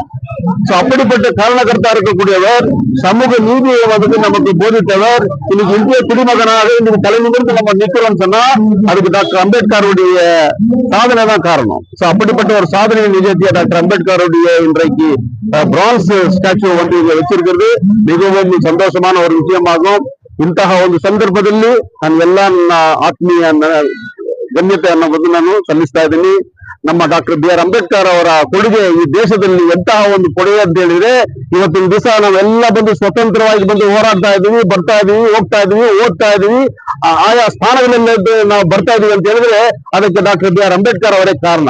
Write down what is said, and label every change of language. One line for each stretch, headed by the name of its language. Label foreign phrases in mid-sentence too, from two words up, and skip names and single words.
Tamil: அப்படிப்பட்ட காரணகர்த்தா இருக்கக்கூடியவர், சமூக நீதியை வந்து நமக்கு போதித்தவர். இன்னைக்கு இந்திய குடிமகனாக இன்னைக்கு தலை நிமிர்ந்து நம்ம நிக்கிறோம்னு சொன்னா அதுக்கு டாக்டர் அம்பேத்கருடைய சாதனை தான் காரணம். அப்படிப்பட்ட ஒரு சாதனையை நிகழ்த்திய டாக்டர் அம்பேத்கருடைய இன்றைக்கு
English: bronze statue
Tamil: வந்து வச்சிருக்கிறது மிகவும் சந்தோஷமான ஒரு விஷயமாகும்.
Kannada: ಇಂತಹ ಒಂದು ಸಂದರ್ಭದಲ್ಲಿ ನಾನು ಎಲ್ಲ ಆತ್ಮೀಯ ಗಣ್ಯತೆಯನ್ನು ನಾನು ಸಲ್ಲಿಸ್ತಾ ಇದ್ದೀನಿ. ನಮ್ಮ ಡಾಕ್ಟರ್ BR ಅಂಬೇಡ್ಕರ್ ಅವರ ಕೊಡುಗೆ ಈ ದೇಶದಲ್ಲಿ ಎಂತಹ ಒಂದು ಕೊಡುಗೆ ಅಂತ ಹೇಳಿದ್ರೆ ಇವತ್ತಿನ ದಿವಸ ನಾವೆಲ್ಲ ಬಂದು ಸ್ವತಂತ್ರವಾಗಿ ಬಂದು ಹೋರಾಡ್ತಾ ಇದೀವಿ, ಬರ್ತಾ ಇದೀವಿ, ಹೋಗ್ತಾ ಇದೀವಿ, ಓದ್ತಾ ಇದೀವಿ, ಆಯಾ ಸ್ಥಾನಗಳಲ್ಲಿ ನಾವು ಬರ್ತಾ ಇದೀವಿ ಅಂತ ಹೇಳಿದ್ರೆ ಅದಕ್ಕೆ ಡಾಕ್ಟರ್ BR ಅಂಬೇಡ್ಕರ್ ಅವರೇ ಕಾರಣ.